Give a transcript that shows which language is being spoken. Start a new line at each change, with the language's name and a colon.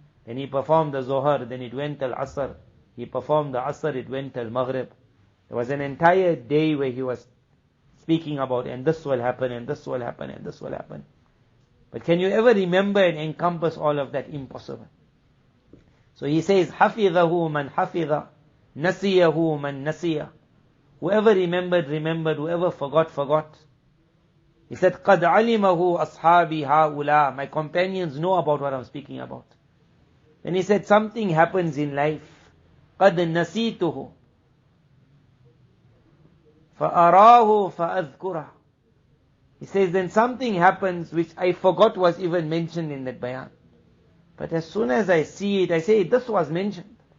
English: Then he performed the Zohar. Then it went till Asr. He performed the Asr. It went till Maghrib. There was an entire day where he was speaking about, and this will happen, and this will happen, and this will happen. But can you ever remember and encompass all of that? Impossible. So he says,
Arabic: حَفِظَهُ مَنْ حَفِظَ نَسِيَهُ مَنْ نَسِيَ.
English: Whoever remembered, remembered. Whoever forgot, forgot. He said,
Arabic: قَدْ عَلِمَهُ أَصْحَابِ هَؤُلَاء.
English: My companions know about what I'm speaking about. Then he said, something happens in life.
Arabic: قَدْ نَسِيتُهُ فَأَرَاهُ فَأَذْكُرَهُ.
English: He says, then something happens which I forgot was even mentioned in that bayan. But as soon as I see it, I say, this was mentioned.